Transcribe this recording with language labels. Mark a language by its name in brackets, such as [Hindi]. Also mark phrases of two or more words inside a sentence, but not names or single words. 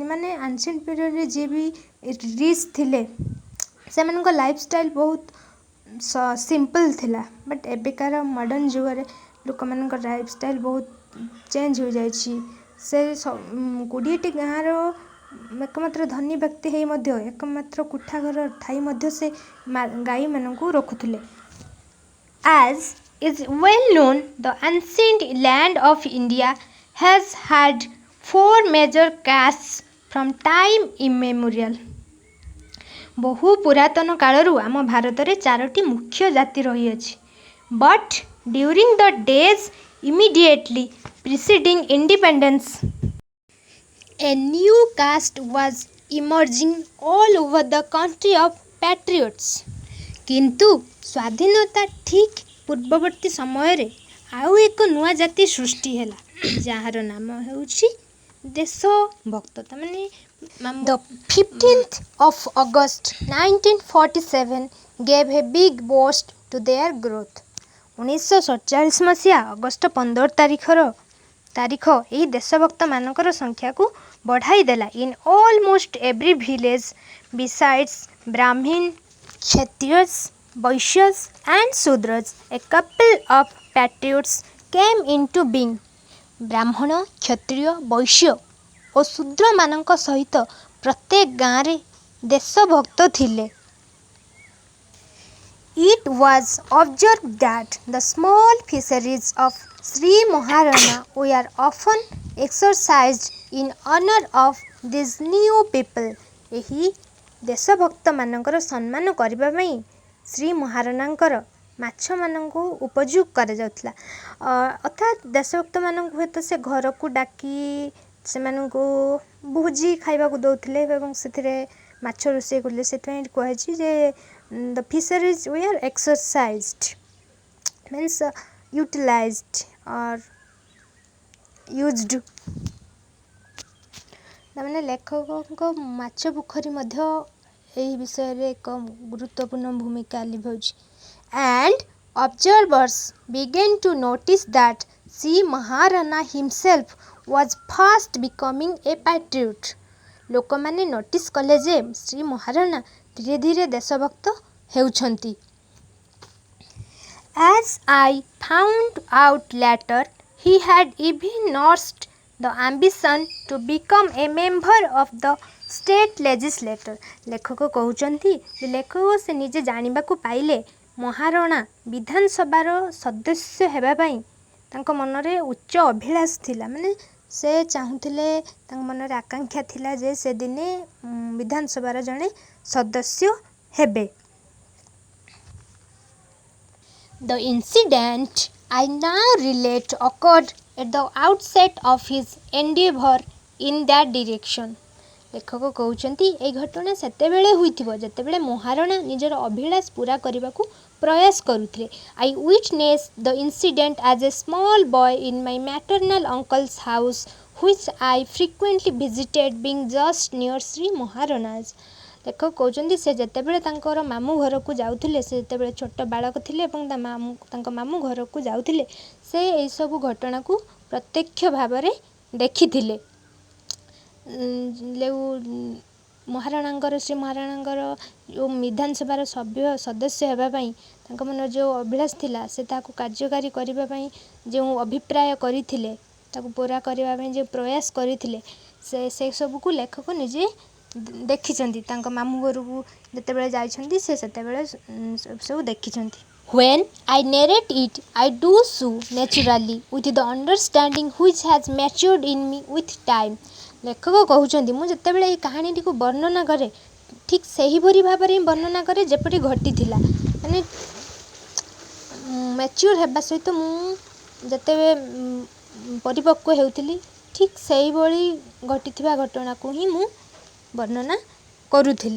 [Odia] ମାନେ [English] ancient periodରେ [Odia] ଯିଏ ବି ରିଚ୍ ଥିଲେ ସେମାନଙ୍କ ଲାଇଫଷ୍ଟାଇଲ ବହୁତ ସିମ୍ପଲ୍ ଥିଲା। ବଟ୍ ଏବେକାର ମଡ଼ର୍ଣ୍ଣ ଯୁଗରେ ଲୋକମାନଙ୍କ ଲାଇଫଷ୍ଟାଇଲ ବହୁତ ଚେଞ୍ଜ ହୋଇଯାଇଛି। ସେ 20ଟି ଗାଁର ଏକମାତ୍ର ଧନୀ ବ୍ୟକ୍ତି ହେଇ ମଧ୍ୟ ଏକମାତ୍ର କୋଠା ଘର ଥାଇ ମଧ୍ୟ ସେ ଗାଈମାନଙ୍କୁ ରଖୁଥିଲେ। [English] As is well known, the ancient land of India has had four major castes from time immemorial. [Odia] ବହୁ ପୁରାତନ କାଳରୁ ଆମ ଭାରତରେ ଚାରୋଟି ମୁଖ୍ୟ ଜାତି ରହିଅଛି. [English] But during the days immediately preceding independence, a new caste was emerging all over the country of patriots. [Odia] କିନ୍ତୁ ସ୍ୱାଧୀନତା ଠିକ୍ ପୂର୍ବବର୍ତ୍ତୀ ସମୟରେ ଆଉ ଏକ ନୂଆ ଜାତି ସୃଷ୍ଟି ହେଲା, ଯାହାର ନାମ ହେଉଛି ଦେଶଭକ୍ତ. [English] ତାମାନେ The 15th of August 1947 gave a big boost to their growth. [Odia] 1947 ମସିହା ଅଗଷ୍ଟ 15 ତାରିଖ ଏହି ଦେଶଭକ୍ତମାନଙ୍କର ସଂଖ୍ୟାକୁ ବଢ଼ାଇ ଦେଲା. [English] In almost every village besides Brahmin, Kshatriyas, Vaishyas and Shudras, a couple of patriots came into being. [Odia] ବ୍ରାହ୍ମଣ, କ୍ଷତ୍ରିୟ, ବୈଶ୍ୟ ଓ ଶୂଦ୍ରମାନଙ୍କ ସହିତ ପ୍ରତ୍ୟେକ ଗାଁରେ ଦେଶଭକ୍ତ ଥିଲେ. [English] It was observed that the small fisheries of Sri Maharana were often exercised in honor of these new people. [Odia] ଏହି ଦେଶଭକ୍ତମାନଙ୍କର ସମ୍ମାନ କରିବା ପାଇଁ ଶ୍ରୀ ମହାରଣାଙ୍କର ମାଛମାନଙ୍କୁ ଉପଯୋଗ କରାଯାଉଥିଲା. ଅର୍ଥାତ୍ ଦେଶଭକ୍ତମାନଙ୍କୁ ହୁଏତ ସେ ଘରକୁ ଡାକି ସେମାନଙ୍କୁ ଭୋଜି ଖାଇବାକୁ ଦେଉଥିଲେ ଏବଂ ସେଥିରେ ମାଛ ରୋଷେଇ କରୁଥିଲେ. ସେଥିପାଇଁ କୁହାଯାଇଛି ଯେ [English] the fisheries were exercised means utilized or used. [Odia] ତାମାନେ ଲେଖକଙ୍କ ମାଛ ପୋଖରୀ ମଧ୍ୟ ଏହି ବିଷୟରେ ଏକ ଗୁରୁତ୍ୱପୂର୍ଣ୍ଣ ଭୂମିକା ଲିଭାଉଛି. [English] And observers began to notice that Sri Maharana himself was fast becoming a patriot. [Odia] ଲୋକମାନେ ନୋଟିସ୍ କଲେ ଯେ ଶ୍ରୀ ମହାରଣା ଧୀରେ ଧୀରେ ଦେଶଭକ୍ତ ହେଉଛନ୍ତି. [English] As I found out later, he had even nursed the ambition to become a member of the state legislature. [Odia] ଲେଖକ କହୁଛନ୍ତି ଯେ ଲେଖକ ସେ ନିଜେ ଜାଣିବାକୁ ପାଇଲେ ମହାରଣା ବିଧାନସଭାର ସଦସ୍ୟ ହେବା ପାଇଁ ତାଙ୍କ ମନରେ ଉଚ୍ଚ ଅଭିଳାଷ ଥିଲା. ମାନେ ସେ ଚାହୁଁଥିଲେ, ତାଙ୍କ ମନରେ ଆକାଂକ୍ଷା ଥିଲା ଯେ ସେ ଦିନେ ବିଧାନସଭାର ଜଣେ ସଦସ୍ୟ ହେବେ. [English] The incident I now relate occurred at the outset of his endeavor in that direction. [Odia] ଲେଖକ କହୁଛନ୍ତି ଏହି ଘଟଣା ସେତେବେଳେ ହୋଇଥିବ ଯେତେବେଳେ ମହାରଣା ନିଜର ଅଭିଳାଷ ପୂରା କରିବାକୁ ପ୍ରୟାସ କରୁଥିଲେ. [English] I witnessed the incident as a small boy in my maternal uncle's house, which I frequently visited, being just near Sri Maharana's. [Odia] ଲେଖକ କହୁଛନ୍ତି ସେ ଯେତେବେଳେ ତାଙ୍କର ମାମୁଁ ଘରକୁ ଯାଉଥିଲେ, ସେ ଯେତେବେଳେ ଛୋଟ ବାଳକ ଥିଲେ ଏବଂ ତାଙ୍କ ମାମୁଁ ଘରକୁ ଯାଉଥିଲେ, ସେ ଏହିସବୁ ଘଟଣାକୁ ପ୍ରତ୍ୟକ୍ଷ ଭାବରେ ଦେଖିଥିଲେ. ଶ୍ରୀ ମହାରଣାଙ୍କର ଯେଉଁ ବିଧାନସଭାର ସଦସ୍ୟ ହେବା ପାଇଁ ତାଙ୍କ ମନରେ ଯେଉଁ ଅଭିଳାଷ ଥିଲା, ସେ ତାହାକୁ କାର୍ଯ୍ୟକାରୀ କରିବା ପାଇଁ ଯେଉଁ ଅଭିପ୍ରାୟ କରିଥିଲେ, ତାକୁ ପୂରା କରିବା ପାଇଁ ଯେଉଁ ପ୍ରୟାସ କରିଥିଲେ, ସେସବୁକୁ ଲେଖକ ନିଜେ ଦେଖିଛନ୍ତି. ତାଙ୍କ ମାମୁଁ ଘରକୁ ଯେତେବେଳେ ଯାଇଛନ୍ତି ସେ ସେତେବେଳେ ସବୁ ଦେଖିଛନ୍ତି. [English] When I narrate it, I do so naturally with the understanding which has matured in me with time. [Odia] ଲେଖକ କହୁଛନ୍ତି ମୁଁ ଯେତେବେଳେ ଏହି କାହାଣୀଟିକୁ ବର୍ଣ୍ଣନା କରେ ଠିକ୍ ସେହିପରି ଭାବରେ ହିଁ ବର୍ଣ୍ଣନା କରେ ଯେପରି ଘଟିଥିଲା. ମାନେ ମ୍ୟାଚ୍ୟୁର ହେବା ସହିତ ମୁଁ ଯେତେବେଳେ ପରିପକ୍ୱ ହେଉଥିଲି ଠିକ୍ ସେହିଭଳି ଘଟିଥିବା ଘଟଣାକୁ ହିଁ ମୁଁ ବର୍ଣ୍ଣନା କରୁଥିଲି.